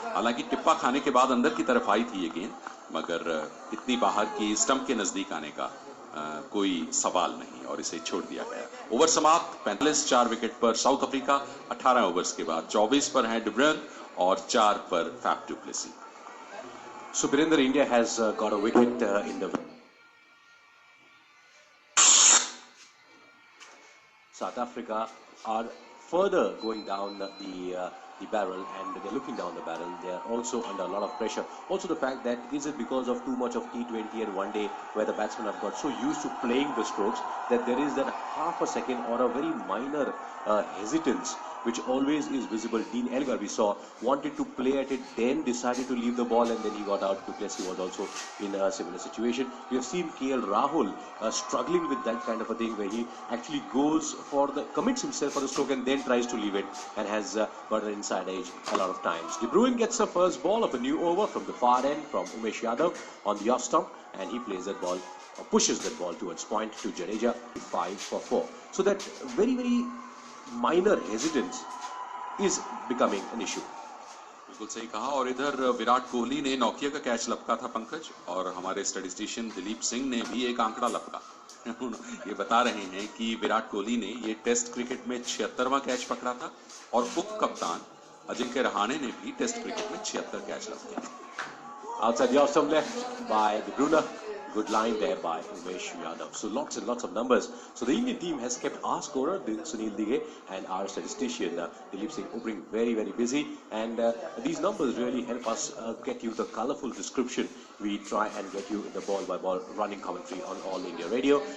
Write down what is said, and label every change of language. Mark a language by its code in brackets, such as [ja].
[hi] हालांकि टिप्पा खाने के बाद अंदर की तरफ आई थी ये गेंद, मगर इतनी बाहर की स्टंप के नजदीक आने का कोई सवाल नहीं और इसे छोड़ दिया गया। ओवर समाप्त, 45 4 विकेट पर साउथ अफ्रीका। 18 ओवर्स के बाद 24 पर है डिब्रुन और 4 पर Faf du Plessis. [en] So Birinder, India has got a wicket in the South Africa are further going down the barrel, and they're looking down the barrel. They're also under a lot of pressure. Also the fact that is it because of too much of T20 and one day where the batsmen have got so used to playing the strokes that there is that half a second or a very minor hesitance which always is visible. Dean Elgar, we saw, wanted to play at it, then decided to leave the ball and then he got out. Du Plessis was also in a similar situation. We have seen KL Rahul struggling with that kind of a thing where he actually goes for commits himself for the stroke and then tries to leave it and has got an inside edge a lot of times. De Bruyne gets the first ball of a new over from the far end from Umesh Yadav on the off stump, and he plays that ball, pushes that ball towards point to Jadeja, 5 for 4. So that very minor hesitance is becoming an issue. [hi] बिल्कुल सही कहा। और इधर विराट कोहली ने Nokia का catch लपका था पंकज, और हमारे स्टैटिस्टिशियन दिलीप सिंह ने भी एक आंकड़ा लपका। ये बता रहे हैं कि विराट कोहली ने ये टेस्ट क्रिकेट में 76वां कैच पकड़ा था और उप कप्तान अजिंक्य रहाणे ने भी टेस्ट क्रिकेट में 76 कैच लपके। [en] Outside the off stump left by De Bruyne. Good line there by Umesh Yadav. So lots and lots of numbers. So the Indian team has kept our scorer Sunil Dighe and our statistician Dilip Singh Upring very busy. And these numbers really help us get you the colourful description. We try and get you in the ball by ball running commentary on All India Radio.